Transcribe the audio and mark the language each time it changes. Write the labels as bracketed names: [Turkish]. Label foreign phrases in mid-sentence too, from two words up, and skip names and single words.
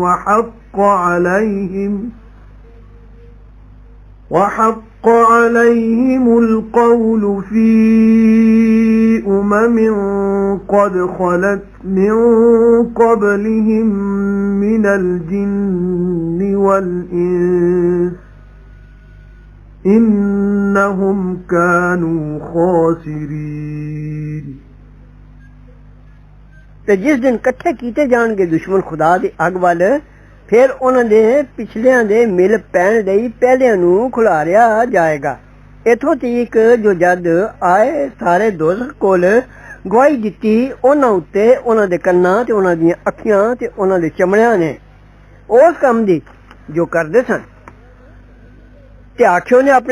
[Arabic] وحق عليهم القول في أمم قد خلت من قبلهم من الجن والإنس إنهم كانوا خاسرين [Punjabi] تے جس دن اکٹھے کیتے جانگے دشمن خدا دی اگ ول فیر انہاں دے پچھلیاں دے مل پین لئی پہلیاں نوں کھلاریا جائے گا ایتھوں تک جو جد آئے سارے دوزخ کول گواہی دتی انہاں اتے انہاں دے کناں تے انہاں دیاں اکھیاں تے انہاں دے چمڑیاں نے اس کم دی جو کردے سن تے آکھیو نے اپنے